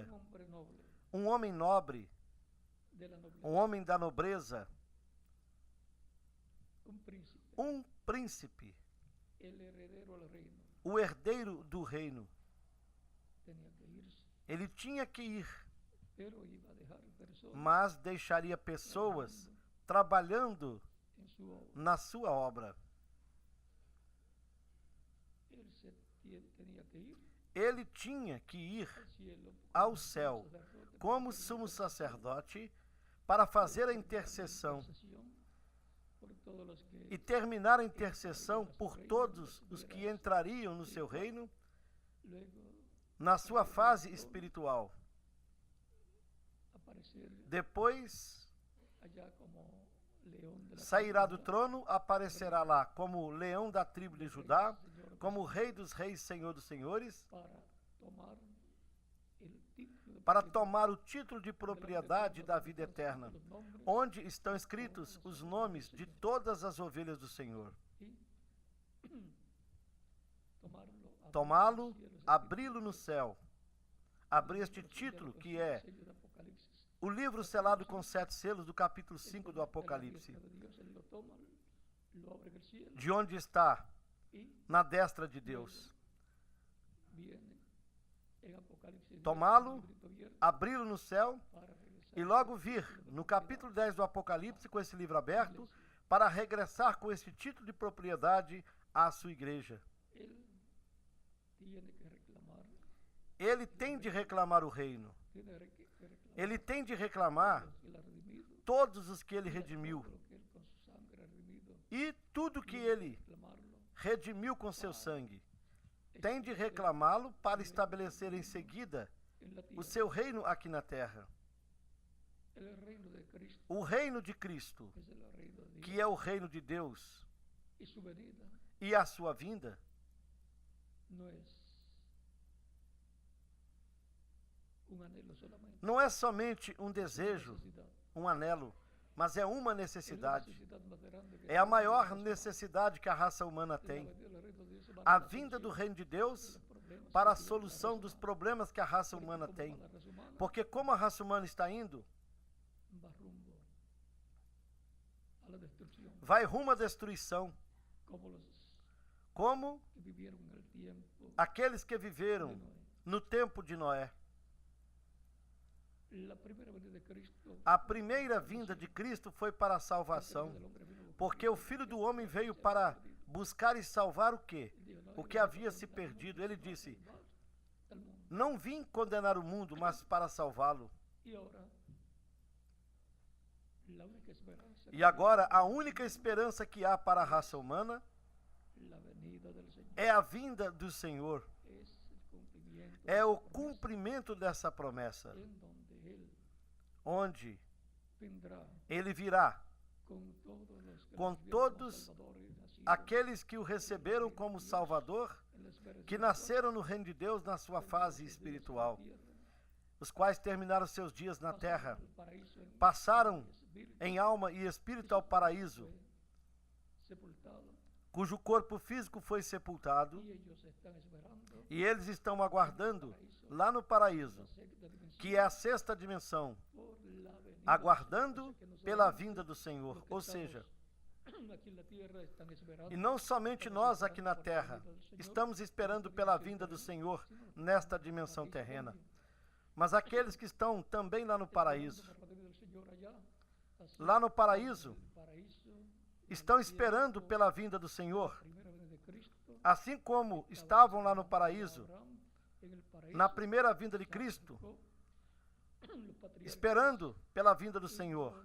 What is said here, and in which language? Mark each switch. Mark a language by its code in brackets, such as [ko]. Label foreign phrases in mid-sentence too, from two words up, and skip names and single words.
[pt] Um homem nobre, um homem da nobreza, um príncipe, o herdeiro do reino. Ele tinha que ir, mas deixaria pessoas trabalhando [es] en su obra. [pt] na sua obra. [es] Él tenía que ir [pt] Ele tinha que ir [es] al cielo [pt] ao céu como sumo sacerdote para fazer a intercessão [es] por todos los que [pt] e terminar a intercessão por todos os que entrariam no seu reino [es] luego [pt] na sua fase espiritual. [es] aparecer [pt] Depois [es] allá como león de la [pt] sairá do [es] tribu [pt] trono, aparecerá lá como leão da tribo de Judá, [es] Señor, [pt] como Rei dos Reis, Senhor dos Senhores, [es] para tomar el título de [pt] para [es] propiedad [pt] tomar o título de propriedade da vida [es] de eterna, los nombres [pt] onde estão escritos os nomes de todas as ovelhas do Senhor. [es] y [pt] Tomá-lo, abri-lo no céu, abrir este título que é [es] sello de Apocalipsis. [pt] o livro selado com 7 selos do capítulo 5 do Apocalipse, [es] De Dios, él lo toma, lo abre en el cielo [pt] de onde está [es] y [pt] na destra de Deus. [es] viene en Apocalipsis 10, [pt] Tomá-lo, [es] un librito abierto [pt] abri-lo no céu [es] para regresar [pt] e logo vir no capítulo 10 do Apocalipse com esse livro aberto para regressar com esse título de propriedade à sua igreja. [es] él tiene que reclamar, [pt] Ele tem de reclamar o reino. [es] tiene que reclamar [pt] Ele tem de reclamar [es] los que él ha redimido, [pt] todos os que ele redimiu [es] todo lo que él con su sangre ha redimido, [pt] e tudo que ele [es] reclamarlo [pt] redimiu com seu sangue. Tem de reclamá-lo para estabelecer em seguida [es] en la [pt] o [es] tierra. [pt] seu reino aqui na terra. [es] El reino de Cristo [pt] O reino de Cristo, [es] es el reino de Dios [pt] que é o reino de Deus, [es] y su venida [pt] e a sua vinda [es] no es un anhelo solamente, [pt] não é somente um desejo, [es] necesidad. [pt] um anelo, mas é uma [es] Es la [pt] necessidade. [es] necesidad más grande que [pt] É a [es] tiene [pt] maior [es] la raza [pt] necessidade que a raça humana [es] humana. [pt] tem. [es] La venida del reino de Dios va [pt] A [es] a [pt] vinda do [es] solución [pt] reino de [es] de [pt] Deus [es] los problemas [pt] para a [es] que tiene la [pt] solução [es] raza [pt] dos [es] humana. [pt] problemas que a raça [es] Porque [pt] humana [es] como [pt] tem. [es] va la raza humana, [pt] Porque como a raça humana está indo, [es] va rumbo a la destrucción, [pt] vai rumo à destruição, [es] como los [pt] como [es] que vivieron en el tiempo [pt] aqueles que [es] de [pt] viveram [es] Noé. [pt] no tempo de Noé. La primera venida de Cristo, A primeira vinda de Cristo foi para a salvação, porque o Filho do Homem veio para buscar e salvar o quê? O que havia se perdido. Ele disse: não vim condenar o mundo, mas para salvá-lo. [es] y ahora la única esperanza [pt] E agora, a única esperança que há para a raça humana [es] la venida del Señor [pt] é a vinda do Senhor, [es] es el cumplimiento [pt] é o cumprimento dessa promessa, [es] en donde Él [pt] onde [es] vendrá [pt] Ele virá [es] con todos los que [pt] com [es] lo recibieron como [pt] todos [es] Salvador y nacieron [pt] aqueles que o receberam como Salvador, [es] en la esfera [pt] que [es] espiritual, [pt] nasceram no reino de Deus na sua fase espiritual, [es] tierra, [pt] os quais terminaram seus dias na terra, [es] pasaron al paraíso en [pt] passaram [es] espíritu, [pt] em alma e espírito ao paraíso, [es] fue sepultado [pt] cujo corpo físico foi sepultado, [es] y ellos están esperando [pt] e eles estão aguardando lá no paraíso, [es] la sexta dimensión [pt] que é a sexta dimensão, [es] por la venida [pt] aguardando [es] del Señor. O sea que [pt] pela [es] nosotros, [pt] vinda do Senhor. [es] los que [pt] Ou [es] estamos [pt] seja, aqui na terra estão esperando e não somente nós aqui na terra estamos esperando pela vinda do Senhor nesta dimensão terrena, mas aqueles que estão também lá no paraíso. Lá no paraíso, estão esperando pela vinda do Senhor, assim como estavam lá no paraíso, na primeira vinda de Cristo, esperando pela vinda do Senhor.